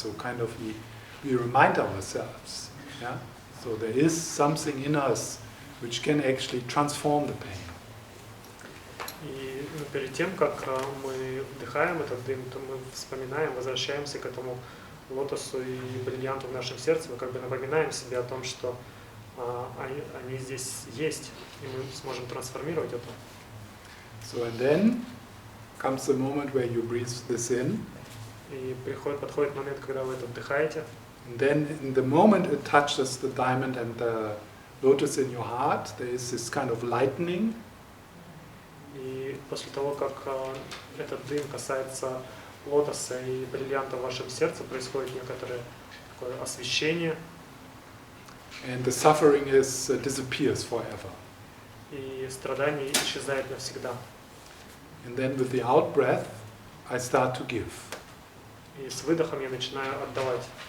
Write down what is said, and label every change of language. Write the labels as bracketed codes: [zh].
[en] So kind of we remind ourselves, yeah. So there is something in us which can actually transform the pain. [ru] И перед тем, как мы вдыхаем этот дым, то мы вспоминаем, возвращаемся к этому лотосу и бриллианту в нашем сердце, мы как бы напоминаем себе о том, что они здесь есть, и мы сможем трансформировать это. [en] So and then, comes the moment where you breathe this in. [ru] И подходит момент, когда вы это вдыхаете. [en] And then in the moment it touches the diamond and the lotus in your heart, there is this kind of lightening. [ru] И после того, как этот дым касается лотоса и бриллианта в вашем сердце, происходит некоторое такое освещение. [en] And the suffering disappears forever. [ru] И страдание исчезает навсегда. [en] And then with the out breath, I start to give. [ru] И с выдохом я начинаю отдавать.